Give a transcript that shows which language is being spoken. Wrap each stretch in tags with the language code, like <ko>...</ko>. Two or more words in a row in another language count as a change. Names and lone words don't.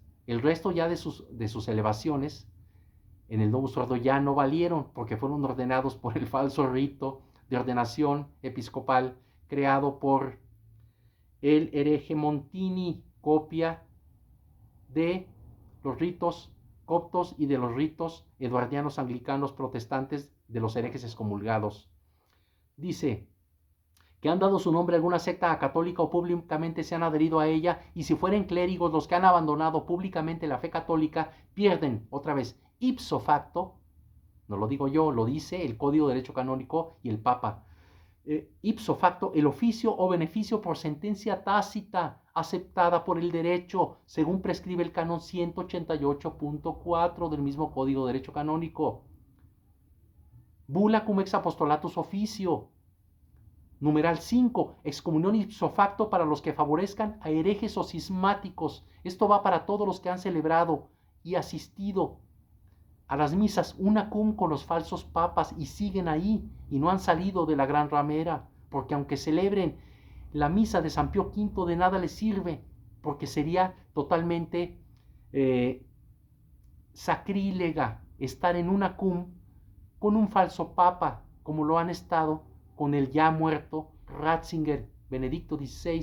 <es>El resto ya de sus elevaciones en el</es> <la>Novus Ordo</la> <es>ya no valieron, porque fueron ordenados por el falso rito de ordenación episcopal creado por el hereje Montini, copia de los ritos coptos y de los ritos eduardianos anglicanos protestantes de los herejes excomulgados. Dice que han dado su nombre a alguna secta católica o públicamente se han adherido a ella, y si fueren clérigos los que han abandonado públicamente la fe católica, pierden, otra vez,</es> <la>ipso facto,</la> <es>no lo digo yo, lo dice el Código de Derecho Canónico y el Papa,</es> <la>ipso facto,</la> <es>el oficio o beneficio por sentencia tácita aceptada por el derecho, según prescribe el canon 188.4 del mismo Código de Derecho Canónico. Bula cum ex apostolatus officio. Numeral 5, excomunión</es> <la>ipso facto</la> <es>para los que favorezcan a herejes o cismáticos. Esto va para todos los que han celebrado y asistido a las misas</es> <la>una cum</la> <es>con los falsos papas y siguen ahí y no han salido de la gran ramera, porque aunque celebren la misa de San Pío V, de nada les sirve, porque sería totalmente sacrílega estar en</es> <la>una cum</la> <es>con un falso papa, como lo han estado con el ya muerto Ratzinger, Benedicto XVI.</es>